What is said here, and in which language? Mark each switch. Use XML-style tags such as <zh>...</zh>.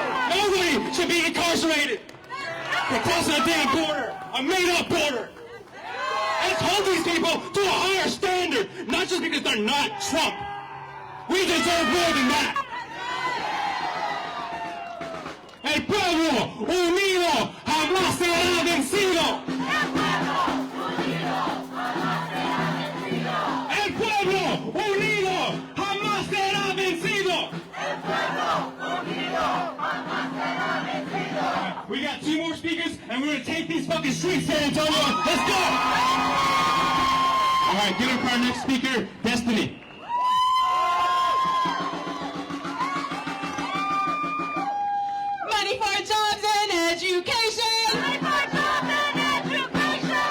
<en>Nobody should be incarcerated for crossing a damn border, a made-up border. Let's hold these people to a higher standard, not just because they're not Trump. We deserve more than that.</en> <es>El pueblo unido jamás será vencido. El pueblo unido jamás será vencido.</es> <en>We got 2 more speakers, and we're gonna take these fucking streets, San Antonio. Let's go! All right, give it up for our next speaker, Destiny. Money for jobs and education. Money for jobs and education.</en>